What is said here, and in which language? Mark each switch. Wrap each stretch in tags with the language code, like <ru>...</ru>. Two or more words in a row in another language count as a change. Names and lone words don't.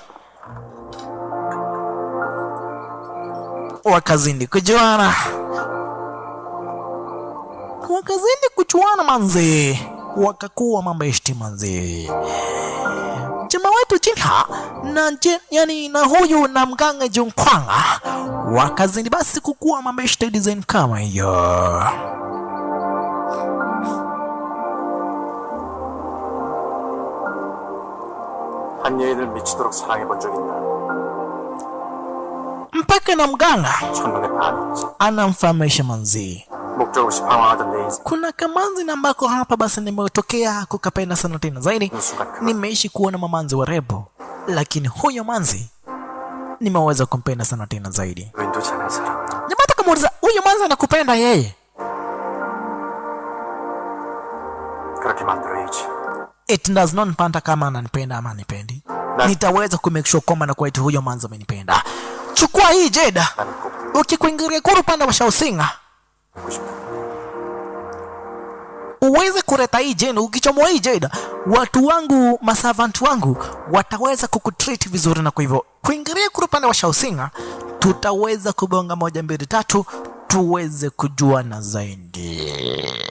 <sw>Wakazidi kujuana manzi, wakakuwa mabeshi manzi. Jamaa wetu Jinha na huyu Namgang Jung Kwang wakazidi basi kukua mabeshi design kama hiyo.</sw> <ko>한 여인을 미치도록 사랑해본 적 있나?</ko> <sw>mpaka Namgang anamfahamisha manzi,</sw> <ko>목적 없이 방황하던 내 인생.</ko> <sw>kuna kamanzi na ambako hapa basi nimetokea kukapenda sana tena zaidi. Nimeishi kuona mamanzi warembo, lakini huyo manzi nimeweza kumpenda sana tena zaidi.</sw> <ko>윈도 잘한 사람.</ko> <sw>Nimata kumuuliza huyo manzi anakupenda yeye?</sw> <ko>그렇게 만들어야지.</ko> <en>It does not matter</en> <sw>kama ananipenda ama anipendi. Nitaweza kumake sure kwamba na kweli huyo manzi amenipenda. Chukua hii Jeda. Ukikuingiria kwa upande wa Shaoxing, uweze kuleta hii Jeda. Ukichomoa hii Jeda, watu wangu, maservant wangu wataweza kukutreat vizuri, na kwa hivyo kuingiria kwa upande wa Shaoxing tutaweza kubonga 1 2 3 tuweze kujuana zaidi.</sw>